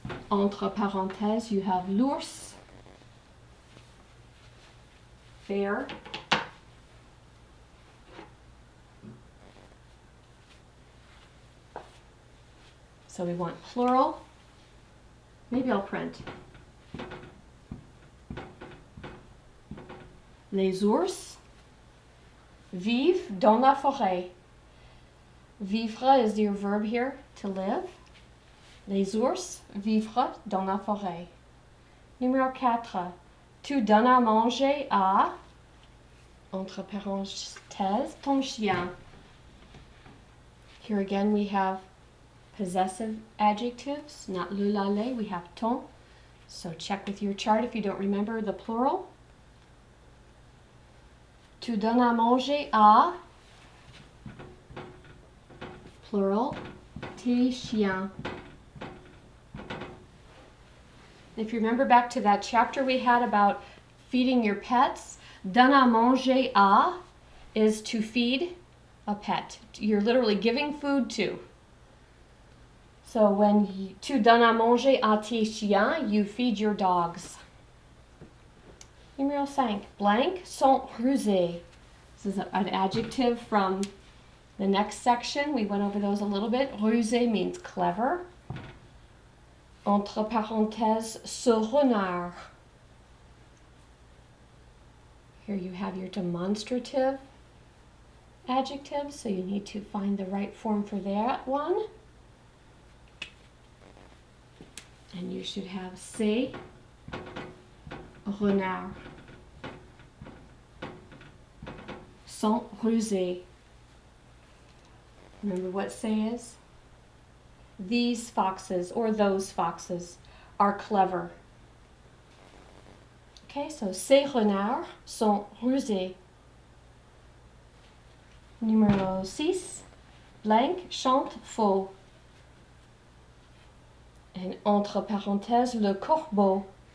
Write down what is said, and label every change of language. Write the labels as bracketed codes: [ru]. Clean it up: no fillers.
[en] Entre parenthèses, you have l'ours, bear, so we want plural. Maybe I'll print. [fr] Les ours vivent dans la forêt. [en] Vivre is your verb here, to live. [fr] Les ours vivent dans la forêt. Numéro 4. Tu donnes à manger à, entre parenthèses, ton chien. [en] Here again we have possessive adjectives, not le, la, les, we have ton. So check with your chart if you don't remember the plural. [fr] Tu donnes à manger à, plural, tes chiens. [en] If you remember back to that chapter we had about feeding your pets, donner à manger à is to feed a pet. You're literally giving food to. [fr] So when tu donnes à manger à tes chiens, you feed your dogs. Numéro 5. Blank sont rusés. [en] This is an adjective from the next section. We went over those a little bit. Rusé means clever. [fr] Entre parenthèses, ce renard. [en] Here you have your demonstrative adjectives, so you need to find the right form for that one. And you should have c'est renard. [fr] Sont rusés. [en] Remember what c'est is? These foxes or those foxes are clever. [fr] Okay, so ces renards sont rusés. Numéro 6. Blank chante faux. And entre parenthèses, le corbeau.